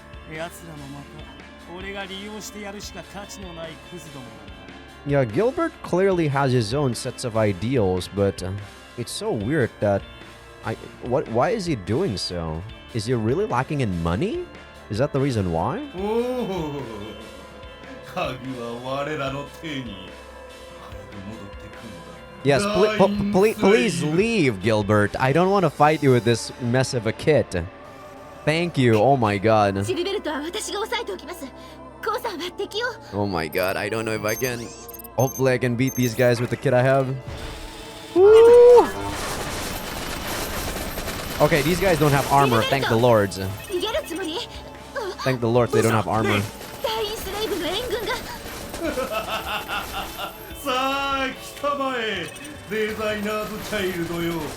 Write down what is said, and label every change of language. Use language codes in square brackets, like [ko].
[ja] 奴らもまた俺が利用してやるしか価値のないクズどもだ。 [en] Yeah, Gilbert clearly has his own sets of ideals, but it's so weird that Why is he doing so? Is he really lacking in money? Is that the reason why? [ja] おお、鍵は我らの手に。早く戻ってくるのだ。 [en] Yes, please leave, Gilbert. I don't want to fight you with this mess of a kid. Thank you. Oh my god. [ja] シルベルトは私が抑えておきます。コウさんは敵を。 [en] Oh my god, I don't know if I can. Hopefully I can beat these guys with the kit I have. Woo! Okay, these guys don't have armor, thank the lords. [ja] 逃げるつもり？ [en] Thank the lords they don't have armor. [ja] ダインスレイブの援軍が。さあ来たまえ、デザイナーズチャイルドよ。